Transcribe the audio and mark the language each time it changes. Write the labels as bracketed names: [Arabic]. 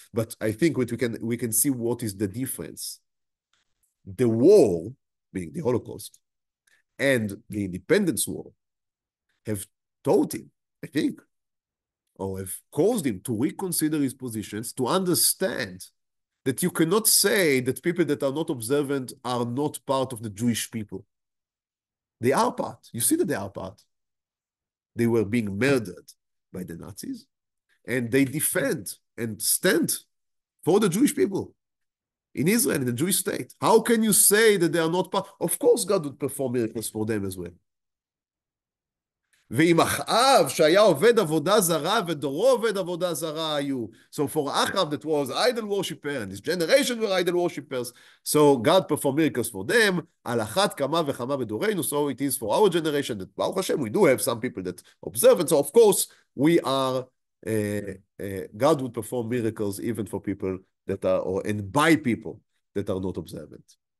[English] But I think what we can see what is the difference. The war, being the Holocaust, and the independence war have taught him, I think, or have caused him to reconsider his positions, to understand that you cannot say that people that are not observant are not part of the Jewish people. They are part. You see that they are part. They were being murdered by the Nazis, and they defend and stand for the Jewish people in Israel, in the Jewish state. How can you say that they are not part? Of course God would perform miracles for them as well. [Hebrew] ועם אחאב שהיה עובד עבודה זרה ודורו עובד עבודה זרה היו. [English] So for Achab that was idol worshipper and his generation were idol worshippers. So God performed miracles for them. [Hebrew] על אחת כמה וכמה בדורנו. [English] So it is for our generation that Baruch Hashem we do have some people that observe and so of course we are God would perform miracles even for people that are and by people that are not observant.